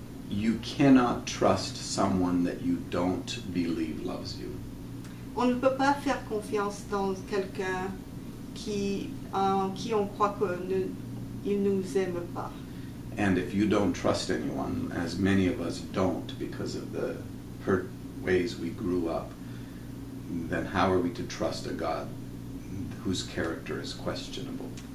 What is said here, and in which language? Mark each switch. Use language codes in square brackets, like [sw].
[en] You cannot trust someone that you don't believe loves you. [fr] On ne peut pas faire confiance dans quelqu'un en qui on croit qu'il ne nous aime pas. [en] And if you don't trust anyone, as many of us don't because of the hurt ways we grew up, then how are we to trust a God whose character is questionable?